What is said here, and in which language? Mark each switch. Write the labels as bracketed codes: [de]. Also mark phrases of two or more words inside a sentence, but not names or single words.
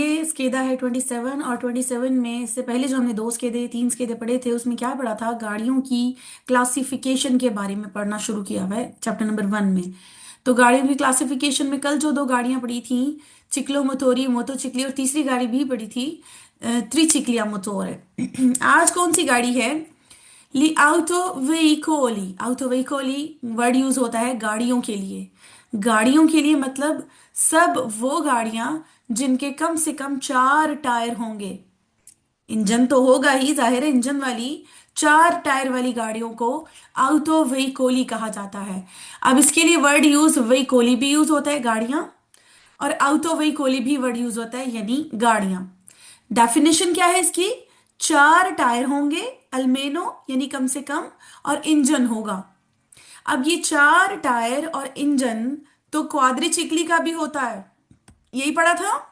[hi] स्केदा है 27 और 27 में इससे पहले जो हमने दो स्केदे तीन स्केदे पढ़े थे उसमें क्या पढ़ा था, गाड़ियों की क्लासिफिकेशन के बारे में पढ़ना शुरू किया हुआ है चैप्टर नंबर 1 में। तो गाड़ियों की क्लासिफिकेशन में कल जो दो गाड़ियां पढ़ी थी, [it] ciclomotori motocicli, [hi] और तीसरी गाड़ी भी पढ़ी थी [it] tricicli a motore. [hi] आज कौन सी गाड़ी है? [it] li auto veicoli. auto veicoli [hi] वर्ड यूज होता है गाड़ियों के लिए। गाड़ियों के लिए मतलब सब वो गाड़ियां जिनके कम से कम चार टायर होंगे। इंजन तो होगा ही, जाहिर है, इंजन वाली चार टायर वाली गाड़ियों को [it] auto veicoli [hi] कहा जाता है। अब इसके लिए वर्ड यूज veicoli भी यूज होता है, गाड़ियां, और [it] auto veicoli [hi] भी वर्ड यूज होता है, यानी गाड़ियां। डेफिनेशन क्या है इसकी? चार टायर होंगे, अल्मेनो यानी कम से कम, और इंजन होगा। अब ये चार टायर और इंजन तो क्वाड्रिचिकली का भी होता है, यही पढ़ा था।